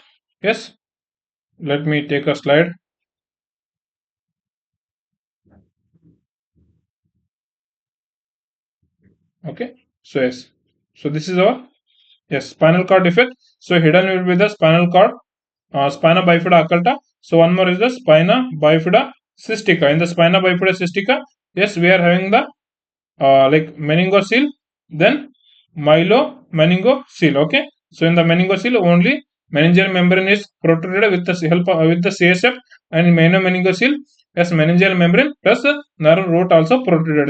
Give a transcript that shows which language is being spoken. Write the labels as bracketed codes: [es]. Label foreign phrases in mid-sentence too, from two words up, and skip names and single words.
[en] Yes, let me take a slide. Okay, so yes, so this is our, yes, spinal cord defect. So hidden will be the spinal cord, spina bifida occulta. So one more is the spina bifida cystica. In the spina bifida cystica, yes, we are having the like meningocele, then meningocele. Okay, so in the meningocele only meningeal membrane is protruded with the help of, with the CSF, and meningocele, yes, meningeal membrane plus nerve root also protruded.